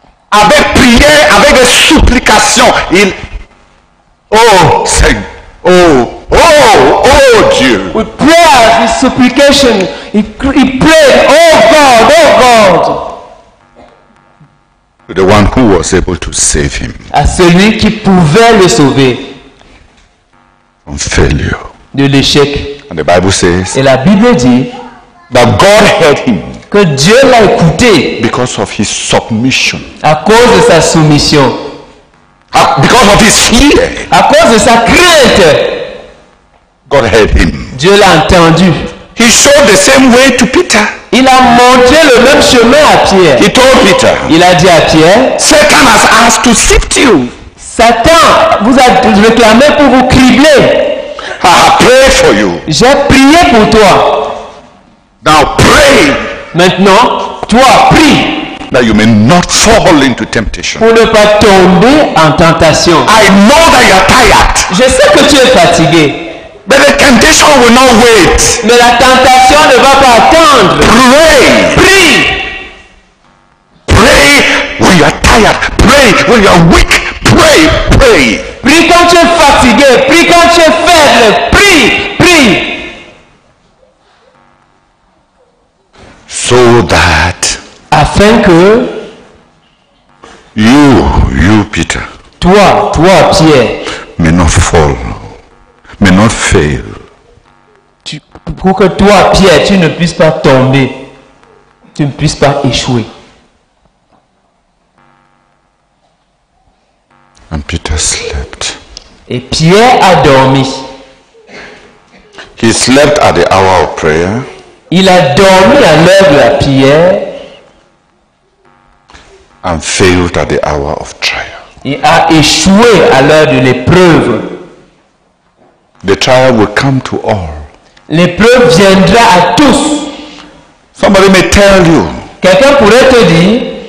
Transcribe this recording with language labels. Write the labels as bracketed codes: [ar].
[fr] Avec prière, avec des supplications, oh Seigneur, oh Dieu. [en] With prayers, with supplication, he prayed, oh God, To the one who was able to save him [fr] à celui qui pouvait le sauver [en] from failure. [fr] de l'échec. [en] And the Bible says [fr] Et la Bible dit [en] that God heard him [fr] que Dieu l'a écouté [en] because of his submission, [fr] à cause de sa soumission, [en] because of his fear. [fr] à cause de sa crainte. [en] God heard him. [fr] Dieu l'a entendu. [en] He showed the same way to Peter. [fr] Il a montré le même chemin à Pierre. [en] He told Peter, [fr] Il a dit à Pierre, [en] Satan has asked to sift you. [fr] Satan vous a réclamé pour vous cribler. [en] I have prayed for you. [fr] J'ai prié pour toi. [en] Now pray [fr] Maintenant, toi, prie [en] that you may not fall into temptation. [fr] pour ne pas tomber en tentation. [en] I know that you are tired, [fr] Je sais que tu es fatigué, [en] but the temptation will not wait. [fr] mais la tentation ne va pas attendre. [en] Pray. [fr] Prie. [en] Pray when you are tired. Pray when you are weak. Pray. [fr] Prie quand tu es fatigué. Prie quand tu es faible. Prie. [en] So that [fr] Afin que [en] you Peter, [fr] toi, Pierre, [en] may not fall, may not fail. [fr] pour que toi, Pierre, tu ne puisses pas tomber, tu ne puisses pas échouer. [en] And Peter slept. [fr] Et Pierre a dormi. [en] He slept at the hour of prayer. [fr] Il a dormi à l'heure de la prière [en] And failed at the hour of trial. [fr] et a échoué à l'heure de l'épreuve. [en] The trial will come to all. [fr] L'épreuve viendra à tous. [en] Somebody may tell you [fr] Quelqu'un pourrait te dire